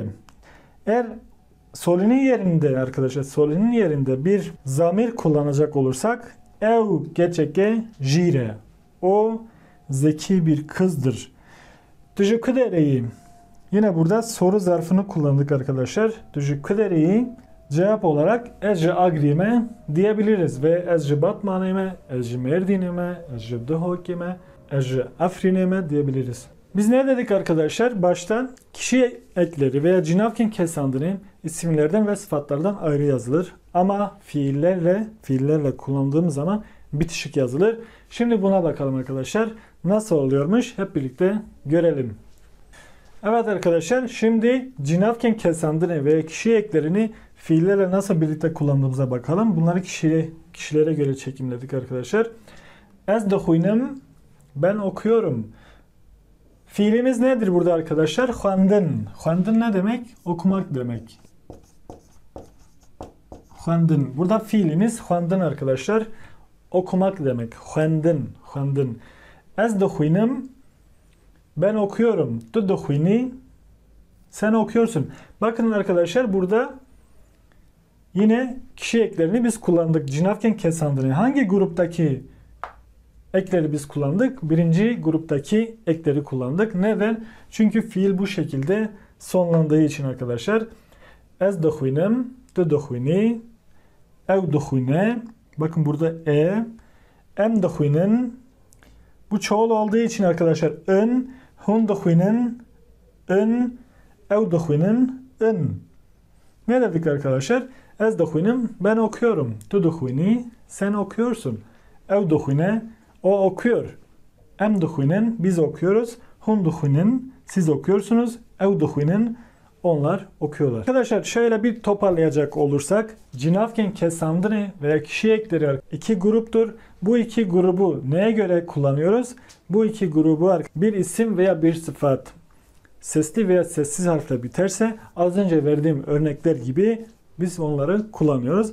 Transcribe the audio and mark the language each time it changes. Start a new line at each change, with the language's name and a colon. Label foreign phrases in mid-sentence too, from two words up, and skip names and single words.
Turkish: Eğer solinin yerinde arkadaşlar solinin yerinde bir zamir kullanacak olursak ev geçeke jire. O zeki bir kızdır. Teşekkür ederim. Yine burada soru zarfını kullandık arkadaşlar. Teşekkür ederim. cevap olarak
Kurdish: ez ji agrîme
Turkish: diyebiliriz ve
Kurdish: ez ji Batmanê me, ez ji Mêrdînê me, ez ji Duhokê me, ez ji Efrînê me
Turkish: diyebiliriz. Biz ne dedik arkadaşlar? Başta kişi ekleri veya
Kurdish: cinavken kesandını
Turkish: isimlerden ve sıfatlardan ayrı yazılır. Ama fiillerle kullandığımız zaman bitişik yazılır. Şimdi buna bakalım arkadaşlar. Nasıl oluyormuş? Hep birlikte görelim. Evet arkadaşlar, şimdi
Kurdish: cinavken kesandını
Turkish: veya kişi eklerini fiillerle nasıl birlikte kullandığımıza bakalım. Bunları kişilere göre çekimledik arkadaşlar.
Kurdish: Ez dixwînim,
Turkish: ben okuyorum. Fiilimiz nedir burada arkadaşlar? Xwendin. Xwendin ne demek? Okumak demek. Xwendin. Burada fiilimiz xwendin arkadaşlar. Okumak demek. Xwendin.
Kurdish: Ez dixwînim,
Turkish: ben okuyorum.
Kurdish: Tu dixwînî,
Turkish: sen okuyorsun. Bakın arkadaşlar, burada yine kişi eklerini biz kullandık.
Kurdish: Cinavken kesandını.
Turkish: Hangi gruptaki ekleri biz kullandık? Birinci gruptaki ekleri kullandık. Neden? Çünkü fiil bu şekilde sonlandığı için arkadaşlar.
Kurdish: Ez dixwînim, tu dixwînî, ew dixwîne.
Turkish: Bakın burada
Kurdish: em dixwînin.
Turkish: Bu çoğul olduğu için arkadaşlar
Kurdish: hun dixwînin, ew dixwînin,
Turkish: Ne dedik arkadaşlar?
Kurdish: Ez dixwînim,
Turkish: ben okuyorum.
Kurdish: Tu dixwînî,
Turkish: sen okuyorsun.
Kurdish: Ew dixwîne,
Turkish: o okuyor.
Kurdish: Em dixwînin,
Turkish: biz okuyoruz.
Kurdish: Hun dixwînin,
Turkish: siz okuyorsunuz.
Kurdish: Ew dixwînin,
Turkish: onlar okuyorlar. Arkadaşlar şöyle bir toparlayacak olursak,
Kurdish: cinavken kesandını
Turkish: veya kişi ekleri iki gruptur. Bu iki grubu neye göre kullanıyoruz? Bu iki grubu bir isim veya bir sıfat sesli veya sessiz harfle biterse az önce verdiğim örnekler gibi biz onları kullanıyoruz.